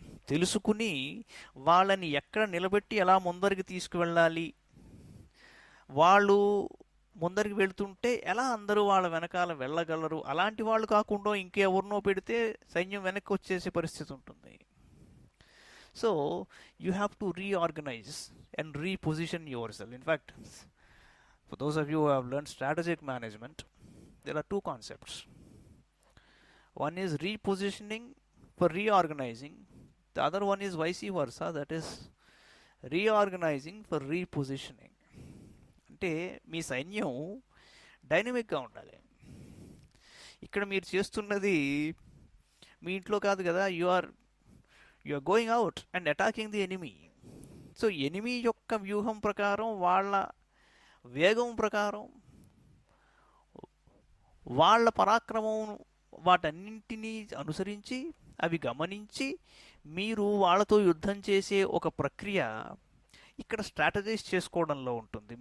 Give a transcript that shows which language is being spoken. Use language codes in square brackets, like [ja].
[te] తెలుసుకుని వాళ్ళని ఎక్కడ నిలబెట్టి ఎలా ముందరికి తీసుకువెళ్ళాలి, వాళ్ళు ముందరికి వెళుతుంటే ఎలా అందరూ వాళ్ళ వెనకాల వెళ్ళగలరు, అలాంటి వాళ్ళు కాకుండా ఇంకెవరినో పెడితే సైన్యం వెనక్కి వచ్చేసే పరిస్థితి ఉంటుంది. [en] So you have to reorganise and reposition yourself. In fact for those of you who have learned strategic management, there are two concepts. One is repositioning for reorganizing. The other one is vice versa, that is reorganizing for repositioning. [te] అంటే మీ సైన్యం డైనమిక్గా ఉండాలి. ఇక్కడ మీరు చేస్తున్నది మీ ఇంట్లో కాదు కదా, [en] You are going out and attacking the enemy. [te] So enemy యొక్క వ్యూహం ప్రకారం, వాళ్ళ వేగం ప్రకారం, వాళ్ళ పరాక్రమం, వాటన్నింటినీ అనుసరించి అవి గమనించి మీరు వాళ్ళతో యుద్ధం చేసే ఒక ప్రక్రియ ఇక్కడ స్ట్రాటజైజ్ చేసుకోవడంలో ఉంటుంది.